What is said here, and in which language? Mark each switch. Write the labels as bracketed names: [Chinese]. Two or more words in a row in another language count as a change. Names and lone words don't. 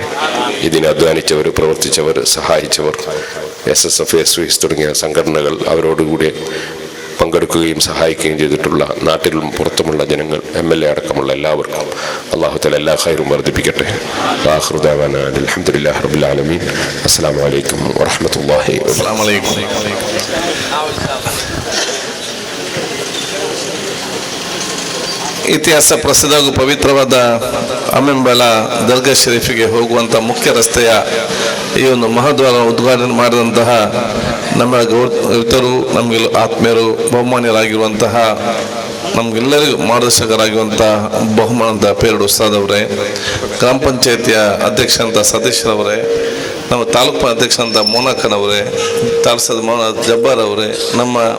[Malayalam] ഇതിനെ അധ്വാനിച്ചവർ, പ്രവർത്തിച്ചവർ, സഹായിച്ചവർ, SSF SYS തുടങ്ങിയ സംഘടനകൾ, അവരോടുകൂടി പങ്കെടുക്കുകയും സഹായിക്കുകയും ചെയ്തിട്ടുള്ള നാട്ടിലും പുറത്തുമുള്ള ജനങ്ങൾ, MLA അടക്കമുള്ള എല്ലാവർക്കും [Arabic] الله تعالى [Malayalam] എല്ലാ ഖൈറും വർദ്ധിപ്പിക്കട്ടെ. [Arabic] آخر دعوانا الحمد لله رب العالمين. السلام عليكم ورحمة الله وبركاته. [Kannada] ಇತಿಹಾಸ ಪ್ರಸಿದ್ಧ ಹಾಗೂ ಪವಿತ್ರವಾದ ಅಮ್ಮೆಂಬಳ ದರ್ಗಾ ಶರೀಫಿಗೆ ಹೋಗುವಂಥ ಮುಖ್ಯ ರಸ್ತೆಯ ಈ ಒಂದು ಮಹದ್ವಾರ ಉದ್ಘಾಟನೆ ಮಾಡಿದಂತಹ ನಮ್ಮ ಗೌರವಿತರು, ನಮಗೆ ಆತ್ಮೀಯರು, ಬಹುಮಾನ್ಯರಾಗಿರುವಂತಹ ನಮಗೆಲ್ಲರಿಗೂ ಮಾರ್ಗದರ್ಶಕರಾಗಿರುವಂಥ ಬಹುಮಾನದ ಪೇರಡು ಉಸ್ತಾದ್ ಅವರೇ, ಗ್ರಾಮ ಪಂಚಾಯತಿಯ ಅಧ್ಯಕ್ಷರಂಥ ಸತೀಶ್ರವರೇ, ನಮ್ಮ ತಾಲೂಕು ಅಧ್ಯಕ್ಷರಂಥ ಮೋನಕ್ಕನವರೇ, ತಾಲ್ಸದ ಮೋನ ಜಬ್ಬಾರ್ ಅವರೇ, ನಮ್ಮ